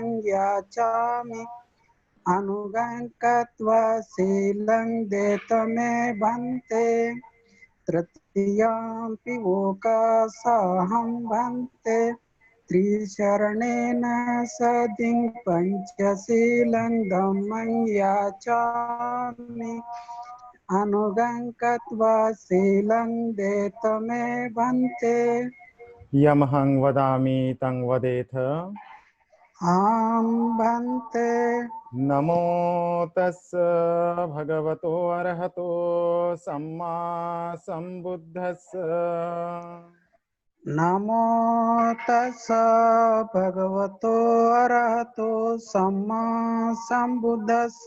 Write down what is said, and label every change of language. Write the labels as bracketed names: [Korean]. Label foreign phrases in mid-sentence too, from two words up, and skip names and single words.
[Pali] याचामि अनुगं कृत्वा शीलं देतु मे भन्ते तृतीयाम्पि ओकाशाहं भन्ते त्रिशरणेन सदिं पञ्चशीलं धम्मं याचामि अनुगं कृत्वा शीलं देतु मे भन्ते यमहं वदामि तं वदेथ। आं भन्ते। नमो तस् भगवतो अरहतो सम्मा सम्बुद्धस्स। नमो तस्स भगवतो अरहतो सम्मा सम्बुद्धस्स।